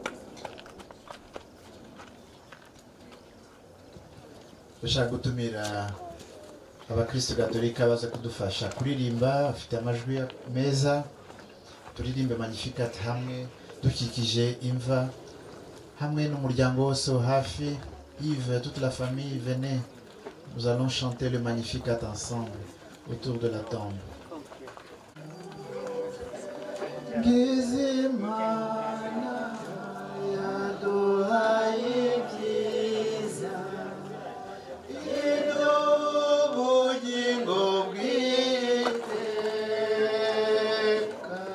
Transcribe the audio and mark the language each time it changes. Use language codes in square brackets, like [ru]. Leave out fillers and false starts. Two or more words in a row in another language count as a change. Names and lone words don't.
[rw] Dushaka gutumira abakristo gatolika baza kudufasha kuririmba, afite amajwi meza. Turirimbe Magnificat hamwe dukikije imva, hamwe n'umuryango wose hafi. [fr] Yves, toute la famille, venez. Nous allons chanter le Magnificat ensemble autour de la tombe. [rw] Gizimana yaduhaye ibyiza, iby'ubugingo bw'iteka.